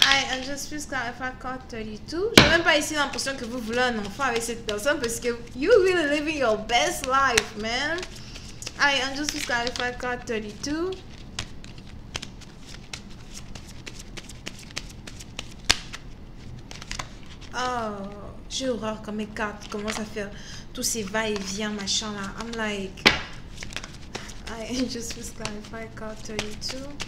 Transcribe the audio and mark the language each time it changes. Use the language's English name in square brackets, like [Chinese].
[English] I'm just please clarify card 32. [French] Je n'ai même pas ici l'impression que vous voulez un enfant avec cette personne parce que [English] you really living your best life, man. I'm just please clarify card 32. [French] Oh, j'ai horreur quand mes cartes commencent à faire tous ces va-et-vient, machin là. [English] I'm like, I just please clarify card 32.